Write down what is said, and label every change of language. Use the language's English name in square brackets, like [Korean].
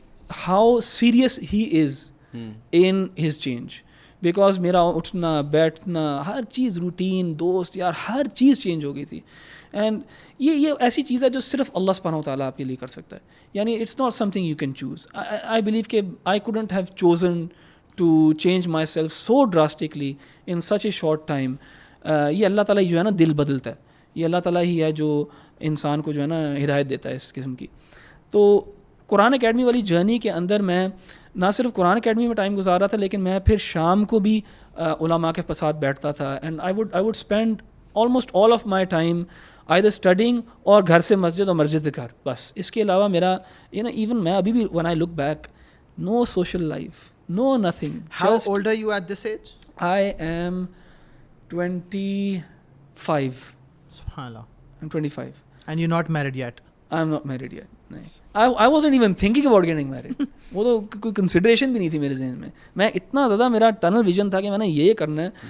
[English] how serious he is in his change. [Urdu] Because میرا اٹھنا بیٹھنا ہر چیز روٹین دوست یار ہر چیز چینج ہو گئی تھی. اینڈ یہ ایسی چیز ہے جو صرف اللہ سبحانہ و تعالیٰ آپ کے لیے کر سکتا ہے. [English] یعنی it's not something you can choose. I believe کہ I couldn't have chosen to change myself so drastically in such a short time. [Urdu] یہ اللہ تعالیٰ ہی جو ہے نا دل بدلتا ہے, یہ اللہ تعالیٰ ہی ہے جو انسان کو جو ہے نا ہدایت دیتا ہے اس قسم کی. تو قرآن اکیڈمی والی جرنی کے اندر میں نہ صرف قرآن اکیڈمی میں ٹائم گزار رہا تھا, لیکن میں پھر شام کو بھی علماء کے ساتھ بیٹھتا تھا. [English] and I would spend almost all of my time either studying [Urdu] اور گھر سے مسجد اور مسجد سے گھر, بس. اس کے علاوہ میرا ایون میں ابھی بھی [English] when I look back, no social life, no nothing. How old are you at this age? I am 25. Subhanallah. I'm 25. And you're not married yet? I'm not married yet. I wasn't even thinking about getting married. [Urdu] وہ تو کوئی consideration بھی نہیں تھی میرے ذہن میں. میں اتنا زیادہ میرا ٹنل ویژن تھا کہ میں نے یہ کرنا ہے.